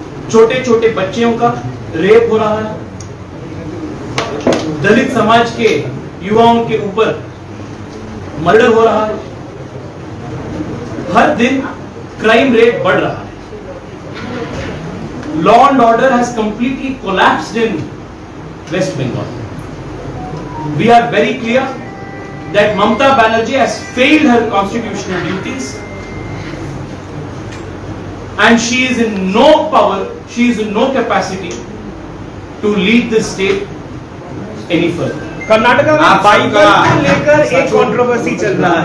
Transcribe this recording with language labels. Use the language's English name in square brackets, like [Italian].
[Hindi] छोटे छोटे बच्चों का रेप हो रहा है, दलित समाज के युवाओं के ऊपर मर्डर हो रहा है, हर दिन क्राइम रेट बढ़ रहा है। [English] Law and order has completely collapsed in West Bengal. We are very clear that Mamata Banerjee has failed her constitutional duties and she is in no power, she is in no capacity to lead the state any further. [Hindi] Karnataka में Bible को लेकर एक controversy चल रहा है।